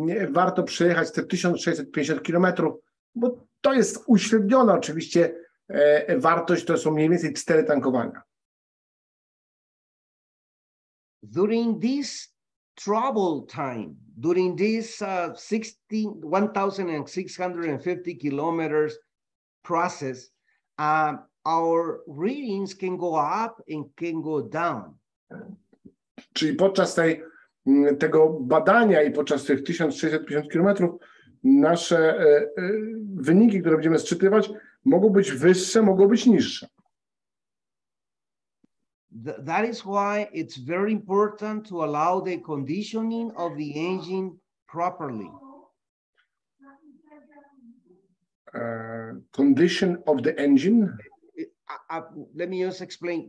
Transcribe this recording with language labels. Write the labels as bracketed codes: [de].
[pl] warto przejechać te 1650 kilometrów, bo to jest uśredniona oczywiście wartość, to są mniej więcej 4 tankowania. [en] During this travel time, during this 1,650 kilometers process, our readings can go up and can go down. [pl] Czyli podczas tego badania i podczas tych 1650 kilometrów nasze wyniki, które będziemy sczytywać, mogą być wyższe, mogą być niższe. [en] That is why it's very important to allow the conditioning of the engine properly. Condition of the engine. Let me just explain.